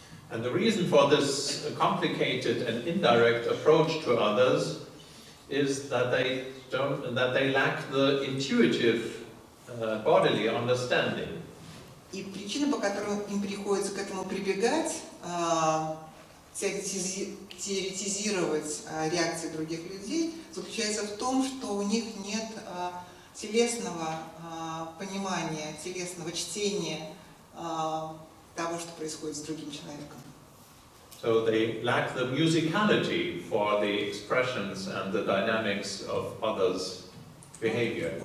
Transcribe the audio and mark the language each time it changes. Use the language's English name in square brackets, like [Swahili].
[English] And the reason for this complicated and indirect approach to others is that they lack the intuitive bodily understanding. [Russian] И причина, по которой им приходится к этому прибегать, теоретизировать реакции других людей, заключается в том, что у них нет телесного понимания, телесного чтения того, что происходит с другим человеком. [English] So they lack the musicality for the expressions and the dynamics of others' behavior.